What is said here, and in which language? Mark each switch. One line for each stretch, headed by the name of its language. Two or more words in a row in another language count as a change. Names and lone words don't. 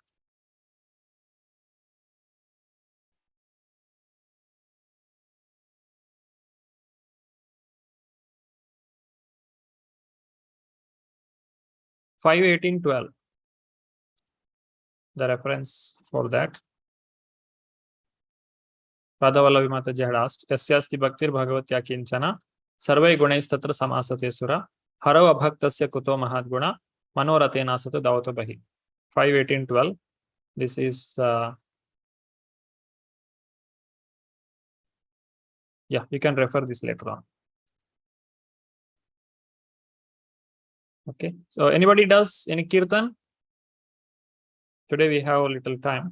English: (5:18:12). The reference for that. Radhavallavi Mataji had asked,
Sanskrit: यस्यास्ति भक्तिर्भगवत्य किञ्चना, सर्वैर्गुणैस्तत्र समासते सुराः, हरावभक्तस्य कुतो महद्गुणाः, मनोरथेन सतो धावतो बहिः.
English: 5:18:12. This is, yeah, you can refer this later on. Okay, so anybody does any kirtan? Today we have a little time.